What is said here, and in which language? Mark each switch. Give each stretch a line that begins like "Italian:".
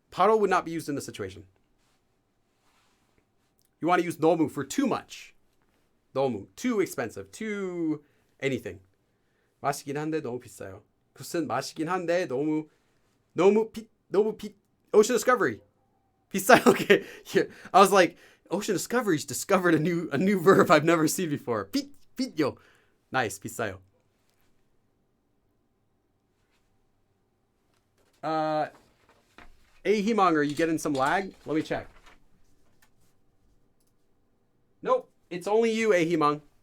English: 바로 would not be used in this situation. You want to use 너무 for too much. 너무, too expensive, too anything.
Korean: 맛있긴 한데 너무 비싸요. 무슨 맛있긴 한데 너무 Ocean Discovery.
English: 비싸요. Okay. Here. I was like, Ocean Discovery's discovered a new verb I've never seen before.
Korean: 비요. Nice. 비싸요.
English: Himang, are you getting some lag? Let me check. Nope. It's only you, Himang.